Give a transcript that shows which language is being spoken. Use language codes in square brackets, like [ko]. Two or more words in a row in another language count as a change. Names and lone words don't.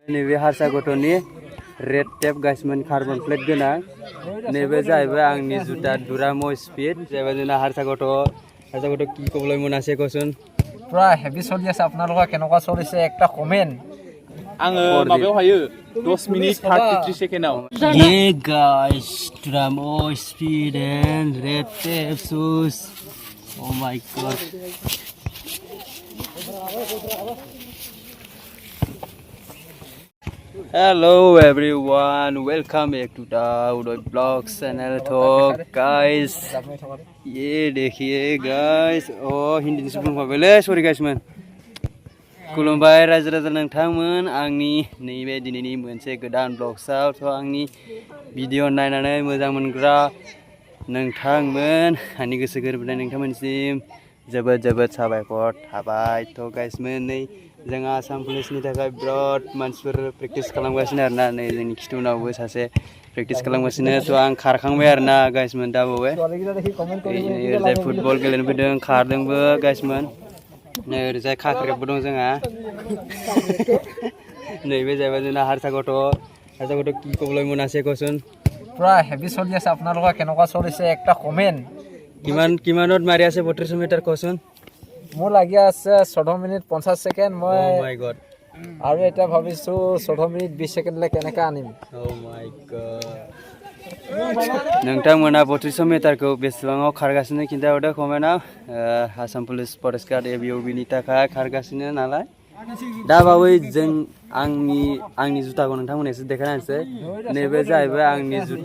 [brx] नैबे हारसा गथ'नि रेड टेप गाइसमोन [en] carbon plate [brx] गोनां नैबे जाहैबाय आंनि जुटा दुरामो स्पिड जाहैबाय जोंना हारसा गथ' [as] কি ক'বলৈ মন আছে কচোন পুৰা হেভি চলি আছে আপোনালোকৰ কেনেকুৱা চলিছে একটা কমেন্ট [brx] आङो माबायाव हायो 10 मिनिट 33 सेकेन्डआव [en] ये guys Duramo Speed and Red Tape shoes oh my God Hello everyone, welcome back to the Udoy Vlogs channel. [hi] तो guys, ये देखिए guys, oh हिंदी से [brx] बुंबा बेले, [en] sorry guys man. [brx] खुलुमबाय रायजो राजा नोंथांमोन आंनि नैबे दिनैनि मोनसे गोदान ब्लगआव थ' आंनि भिडिअ नायनानै मोजां मोनग्रा नोंथांमोन आंनि गोसो गोरबोनाय नोंथांमोनसिम जोबोद जोबोद साबायखर थाबाय थ' गाइसमोन नै जोंहा आसाम पुलिसनि थाखाय बिराद मानसिफोर प्रेक्टिस खालामगासिनो आरोना नै जोंनि खिथुनावबो सासे प्रेक्टिस खालामगासिनो थ' आं खारखांबाय आरोना गाइसमोन दा बावै ओरैजाय फुटबल गेलेनो फैदों खारदोंबो गाइसमोन नै ओरैजाय खाख्रेबबो दं जोंहा नैबे जाहैबाय जोंना हारसा गथ' [as] কি ক'বলৈ মন আছে কচোন পুৰা হেভি চলি আছে আপোনালোকৰ কেনেকুৱা চলিছে একটা কমেন্ট কিমানত মাৰি আছে 32 মিটাৰ কচোন মোৰ লাগি আছে 14 মিনিট 50 সেকেন্ড মই [en] Oh my God [as] আৰু এটা ভাবিছো 14 মিনিট 20 সেকেন্ডলে কেনেকা আনিম [en] Oh my God [brx] नोंथांमोना 32 मिटारखौ बेसेबाङाव खारगासिनो खिन्थाहरदो कमेन्टआव आसाम पुलिस [en] forest guard [brx] एबिअबिनि थाखाय खारगासिनो नालाय दा बावै जों आंनि जुटाखौ नोंथांमोननो एसे देखायनोसै नैबे जाहैबाय आंनि जुटा